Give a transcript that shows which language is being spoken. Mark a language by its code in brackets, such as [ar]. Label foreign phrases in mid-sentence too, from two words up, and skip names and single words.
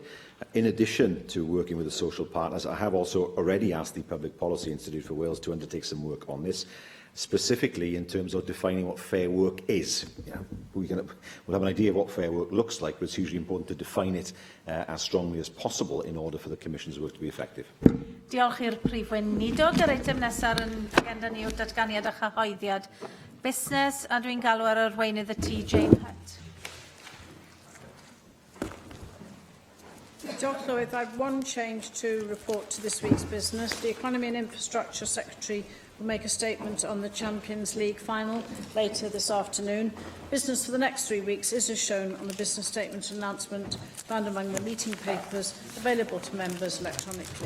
[en] In addition to working with the social partners, I have also already asked the Public Policy Institute for Wales to undertake some work on this, specifically in terms of defining what fair work is. We'll have an idea of what fair work looks like, but it's hugely important to define it as strongly as possible in order for the Commission's work to be effective. [cy] Diolch i'r Prif Weinidog. Yr eitem nesaf yn agenda ni yw datganiad a chyhoeddiad busnes, a dwi'n galw ar yr weinydd y TJ Hutt. Diolch, Llywydd. [en] I have one change to report to this week's business. The Economy and Infrastructure Secretary will make a statement on the Champions League final later this afternoon. Business for the next 3 weeks is as shown on the business statement announcement found among the meeting papers available to members electronically.